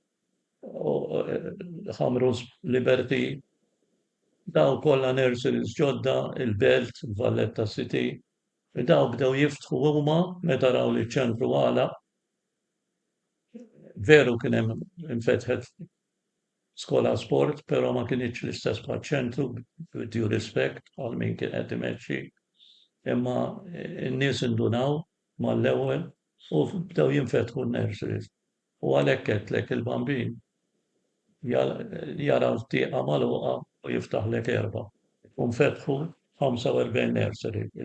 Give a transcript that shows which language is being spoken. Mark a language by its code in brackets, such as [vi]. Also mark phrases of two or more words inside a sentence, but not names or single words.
[mt] Hamrus Liberty, daw kollha nurseries ġodda, il-Belt, il-Valletta City, daw bdew jiftħu huma meta raw li ċentru għala. Veru kien hemm infetħet skola sport, però ma kienx l-istess bħaċ-ċentru, [en] with due respect [mt] għal min kien qed imexxi. Imma n-nies indunaw mal-ewwel u bdew jinfetħu n-nurseries. U għalhekk għedlek il-bambin jara l-tieqa magħluqa u jiftaħlek 4. U nfetħu 45 nursery.